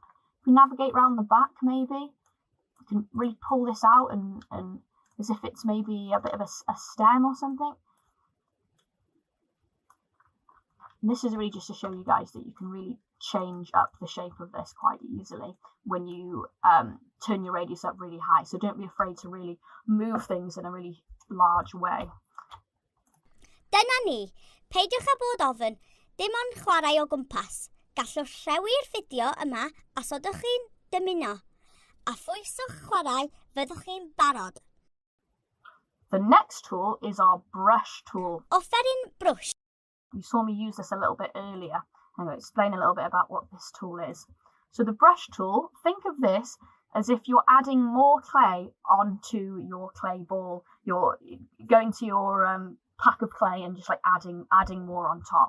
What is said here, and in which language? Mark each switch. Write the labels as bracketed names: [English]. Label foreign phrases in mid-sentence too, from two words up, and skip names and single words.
[English] If we navigate around the back, maybe we can really pull this out and as if it's maybe a bit of a stem or something. And this is really just to show you guys that you can really change up the shape of this quite easily when you turn your radius up really high. So don't be afraid to really move things in a really large way. [Welsh] Dyna ni, peidiwch â bod ofyn, dim ond chwarae o gwmpas. Gallwch rhewi'r fideo yma as ydych chi'n dymuno. A phwyswch chwarae fyddwch chi'n barod. [English] The next tool is our brush tool. [Welsh] Offeryn brwsh. [English] You saw me use this a little bit earlier. I'm going to explain a little bit about what this tool is. So the brush tool, think of this as if you're adding more clay onto your clay ball. You're going to your pack of clay and just like adding more on top.